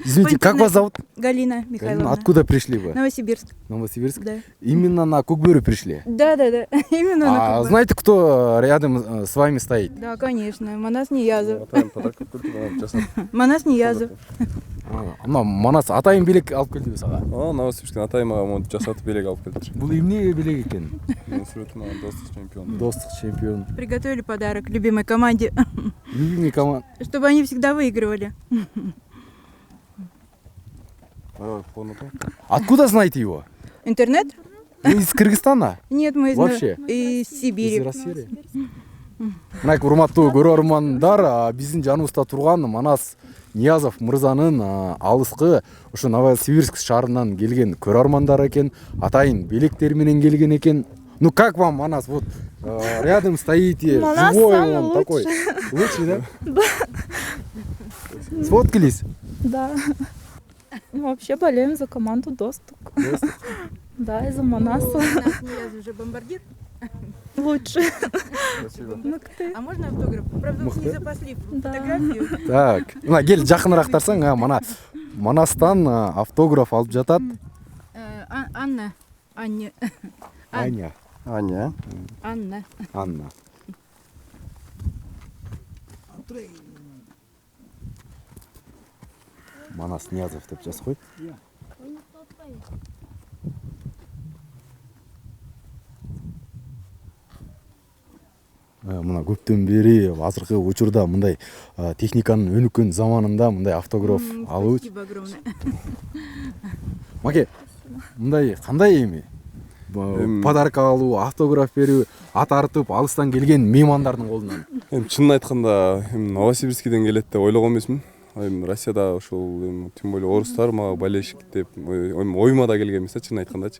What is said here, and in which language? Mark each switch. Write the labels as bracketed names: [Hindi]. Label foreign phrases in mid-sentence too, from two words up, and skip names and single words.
[Russian] Извините, как вас зовут? Галина Михайловна. Откуда пришли вы? Новосибирск. Новосибирск? Да. Именно на Кукбюру пришли? Да. Именно на Кубань. Знаете, кто рядом с вами стоит? Да, конечно. Манас Ниязов. [Kyrgyz] Атайын подарок алып келди, жасап. Манас Ниязов. Мына Манас атайын белек алып келди сага. Новосибирсктен атайым мага монтип жасатып белек алып келди. Бул эмне белек экен? Менин сүрөтүм ага достук чемпион. Достук чемпион. [Russian] Приготовили подарок любимой команде, Любимый команда. чтобы они всегда выигрывали. Откуда знаете его? Интернет? Вы из Кыргызстана? Нет, мы Вообще? из Сибири. Из России? [Kyrgyz] Мына урматтуу көрөрмандар, биздин жаныбызда турган Манас Ниязов мырзанын алыскы ушу Новосибирск шаарынан келген көрөрмандар экен, атайын белектер менен келген экен. [Russian] Ну как вам, Манас? Вот рядом стоите, Манас живой самый он такой. Лучший, да? Да. Сфоткались? Да. Вообще болеем за команду Достук. Да, и за Манаса. Манас Ниязов же бомбардир. Лучше. А можно автограф? Правда, мы не запасли фотографию. Так, [Kyrgyz] мына кел жакыныраак тарсаң, мына Манастан автограф алып жатат. Анна. Аня. Аня. Аня. Анна. Анна. Манас Ниязов деп жазып қойып. Мына көптөн бери азыркы учурда мындай техниканын өнүккөн заманында мындай автограф алуу. [Russian] Спасибо огромное. [Kyrgyz] Маке, мындай кандай эми? Подарок алуу, автограф берүү, ат артып алыстан келген меймандардын колунан. Чынын айтканда, Новосибирскиден келет деп ойлогон эмесмин. Россияда ошол [Russian] тем более [Kyrgyz] орустар мага болельщик деп оюма да келген эмес, чынын айткандачы.